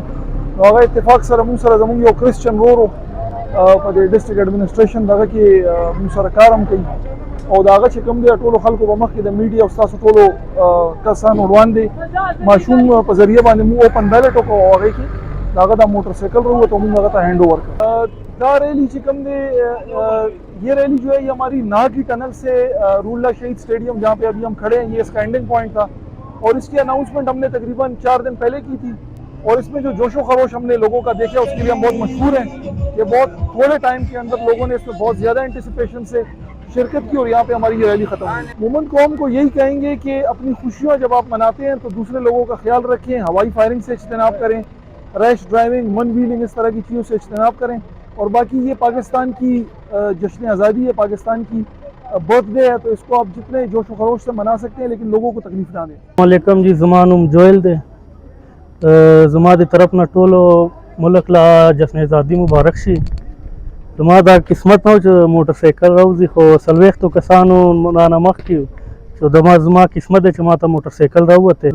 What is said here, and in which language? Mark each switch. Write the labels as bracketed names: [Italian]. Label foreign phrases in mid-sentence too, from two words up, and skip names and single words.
[Pashto] نو هغه اتفاق سره موږ سره زموږ یو کرسچن ورور په دې [English] district administration [Pashto] دغه کې موږ سره کار هم کوي او دا هغه چې کوم دی ټولو خلکو په مخ کې د میډیا او ستاسو ټولو کسانو وړاندې ماشوم په ذریعه باندې موږ [English] open ballot [Pashto] وکړو او هغې کې د هغه دا موټر سائیکل راووت او موږ هغه ته [English] hand over [Pashto] کړ. دا ریلی چې کوم دی [Urdu] یہ ریلی جو ہے یہ ہماری ناگی ٹنل سے رولہ شہید اسٹیڈیم جہاں پہ ابھی ہم کھڑے ہیں یہ اس کا [English] ending point [Urdu] تھا اور اس کی اناؤنسمنٹ ہم نے تقریباً 4 دن پہلے کی تھی اور اس میں جو جوش و خروش ہم نے لوگوں کا دیکھا اس کے لیے ہم بہت مشہور ہیں کہ بہت تھوڑے ٹائم کے اندر لوگوں نے اس میں بہت زیادہ انٹیسپیشن سے شرکت کی اور یہاں پہ ہماری یہ ریلی ختم ہوئی. مومن قوم کو یہی کہیں گے کہ اپنی خوشیاں جب آپ مناتے ہیں تو دوسرے لوگوں کا خیال رکھیں، ہوائی فائرنگ سے اجتناب کریں، [English] rash driving, one wheeling [Urdu] اس طرح کی چیزوں سے اجتناب کریں. اور باقی یہ پاکستان کی جشن آزادی ہے، پاکستان کی [English] birthday [Urdu] ہے تو اس کو آپ جتنے جوش و خروش سے منا سکتے ہیں لیکن لوگوں کو تکلیف نہ دیں. [Arabic] السلام علیکم جی، [Pashto] زما نوم جویل دی. زما د طرف نه ټولو ملک له جشن ازادي مبارک شي. زما دا قسمت نه و چې موټر سایکل راوځي خو څلوېښتو کسانو رانه مخکې چې زما قسمت دی چې ما ته موټر سایکل راووتی.